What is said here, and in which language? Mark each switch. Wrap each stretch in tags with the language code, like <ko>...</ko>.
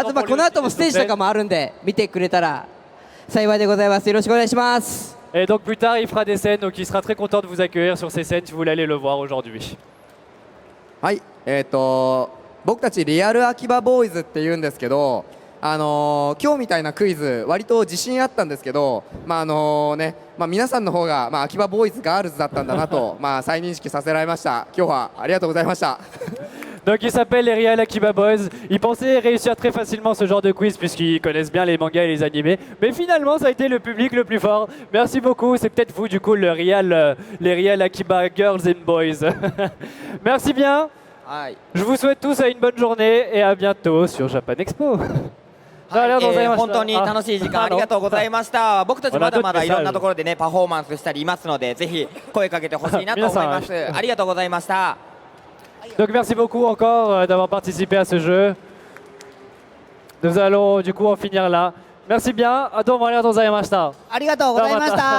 <ja>あとこの後もステージとかもあるんで見てくれたら幸いでございます。よろしくお願いします。</ja> <fr>Et donc plus tard il fera des scènes, donc il sera très content de vous accueillir sur ces scènes si vous voulez aller le voir aujourd'hui.</fr> <ja>はい、僕たちリアル秋葉ボーイズって言うんですけど、今日みたいなクイズ割と自信あったんですけど、皆さんの方が、秋葉ボーイズガールズだったんだなと、再認識させられました。今日はありがとうございました。</ja> <fr>Donc ils s'appellent les Real Akiba Boys. Ils pensaient réussir très facilement ce genre de quiz puisqu'ils connaissent bien les mangas et les animés. Mais finalement ça a été le public le plus fort. Merci beaucoup, c'est peut-être vous du coup les Real Akiba Girls and Boys. Merci bien. Je vous souhaite tous une bonne journée et à bientôt sur Japan Expo.</fr> <ja>ありがとうございました。本当に楽しい時間ありがとうございました。僕たちまだまだいろんなところでねパフォーマンスしたりいますので、ぜひ声かけてほしいなと思います。ありがとうございました。</ja> <fr>Donc merci beaucoup encore d'avoir participé à ce jeu. Nous allons du coup en finir là. Merci bien.</fr> <ja>どうもありがとうございました。ありがとうございました。</ja>